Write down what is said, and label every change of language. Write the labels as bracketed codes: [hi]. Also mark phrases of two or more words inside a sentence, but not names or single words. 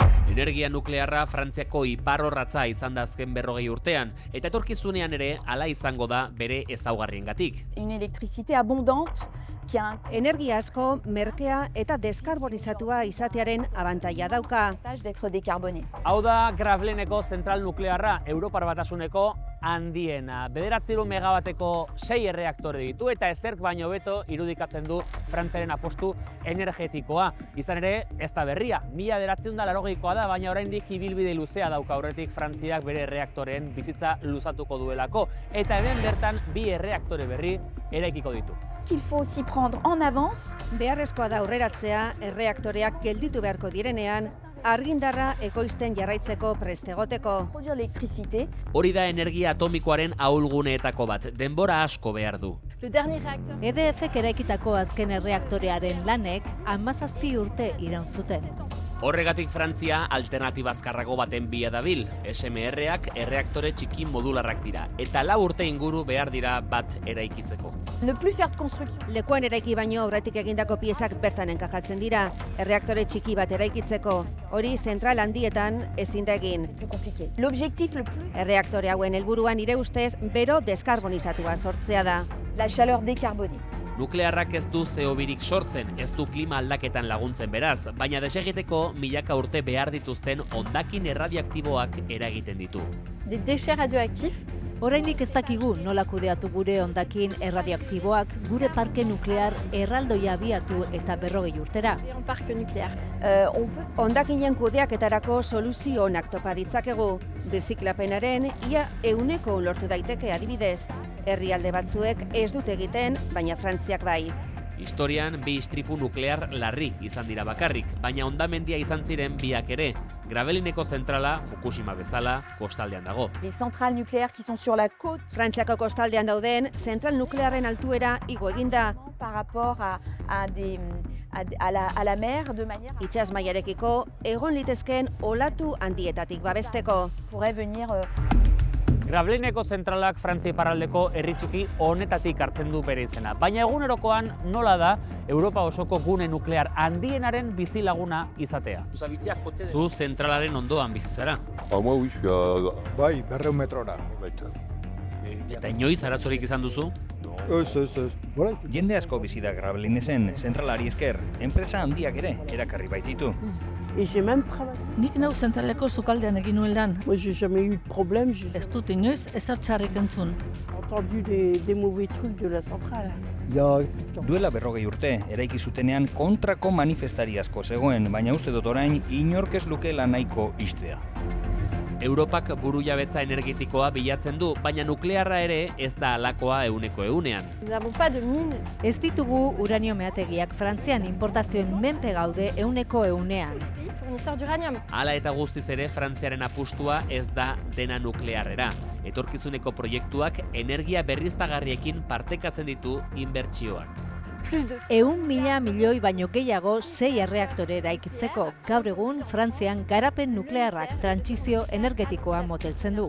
[eu] Energia nuklearra Frantziako iparrorratza izan da azken 40 urtean, eta etorkizunean ere hala izango da bere ezaugarriengatik. [fr] Une électricité abondante, [eu] energia asko, merkea eta deskarbonizatua izatearen abantaila dauka. [fr] d'être décarboné. [eu] Hau da Graveleneko zentral nuklearra, Europar Batasuneko handiena. 900 megabateko 6 erreaktore ditu eta ezerk baino beto irudikatzen du Frantziaren apostu energetikoa. Izan ere, ez da berria, 1980koa da, baina oraindik ibilbide luzea dauka aurretik Frantziak bere erreaktoreen bizitza luzatuko duelako. Eta hemen bertan 2 erreaktore berri eraikiko ditu. [fr] Qu'il faut aussi prendre en avance. [eu] Beharrezkoa da aurreratzea erreaktoreak gelditu beharko direnean, argindarra ekoizten jarraitzeko prest egoteko. [fr] Produire l'électricité. [eu] Hori da energia atomikoaren ahulguneetako bat, denbora asko behar du. [fr] Le dernier réacteur. [eu] EDF-ek eraikitako azken erreaktorearen lanek 17 urte iraun zuten. Horregatik Frantzia alternatiba azkarrago baten bila dabil. SMR-ak erreaktore txiki modularrak dira, eta 4 urte inguru behar dira bat eraikitzeko. [fr] Ne plus faire de construction. [eu] Lekuan eraiki baino aurretik egindako piezak bertan enkajatzen dira, erreaktore txiki bat eraikitzeko. Hori zentral handietan ezin da egin. [fr] Plus compliqué. L'objectif le plus. [eu] Erreaktore hauen helburuan nire ustez bero deskarbonizatua sortzea da. [fr] La chaleur décarbonée. [eu] Nuklearrak ez du CO2rik sortzen, ez du klima aldaketan laguntzen beraz, baina desegiteko milaka urte behar dituzten hondakin erradioaktiboak eragiten ditu. [fr] Des déchets radioactifs. [eu] Oraindik ez dakigu nola kudeatu gure hondakin erradioaktiboak gure parke nuklear erraldoia abiatu eta 40 urtera. [fr] En parc nucléaire. On peut. [eu] Hondakinen kudeaketarako soluzio onak topa ditzakegu. Birziklapenaren ia 100% lortu daiteke adibidez. Herrialde batzuek ez dute egiten, baina Frantziak bai. Historian 2 istripu nuklear larri izan dira bakarrik, baina hondamendia izan ziren biak ere. Gravelineko zentrala, Fukushima bezala, kostaldean dago. [fr] Les centrales nucléaires qui sont sur la côte. [eu] Frantziako kostaldean dauden, zentral nuklearren altuera igo eginda. [fr] Par rapport à la mer de manière à [eu] Itsas mailarekiko egon litezkeen olatu handietatik babesteko. [fr] pourrait venir [eu] Gravelineko zentralak Frantzia iparraldeko herri txiki honetatik hartzen du bere izena. Baina egunerokoan nola da Europa osoko gune nuklear handienaren bizilaguna izatea. Zu zentralaren ondoan bizi zara. [fr] Moi, oui, je suis à [eu] Bai, 200 metrora. Eta inoiz arazorik izan duzu? Ez. Voilà. Jende asko bizi da Gravelinesen zentralari esker, enpresa handiak ere erakarri baititu. [fr] Et j'ai même travaillé. [eu] Nik neu zentraleko sukaldean egin nuen lan. [fr] Moi, j'ai jamais eu de problème. J'ai [eu] Ez dut inoiz ezer txarrik entzun. [fr] entendu des mauvais trucs de la centrale. Il y a [eu] Duela 40 urte, eraiki zutenean kontrako manifestari asko zegoen, baina uste dut orain inork ez lukeela nahiko ixtea. Europak burujabetza energetikoa bilatzen du, baina nuklearra ere ez da halakoa 100%. [fr] Nous n'avons pas de mine. [eu] Ez ditugu uranio meategiak Frantzian importazioen menpe gaude 100%. [fr] Pays fournisseur d'uranium. [eu] Hala eta guztiz ere Frantziaren apustua ez da dena nuklearrera. Etorkizuneko proiektuak energia berriztagarriekin partekatzen ditu inbertsioak. [fr] Plus de [eu] 100.000 milioi baino gehiago 6 erreaktore eraikitzeko. Gaur egun Frantzian garapen nuklearrak trantsizio energetikoa moteltzen du.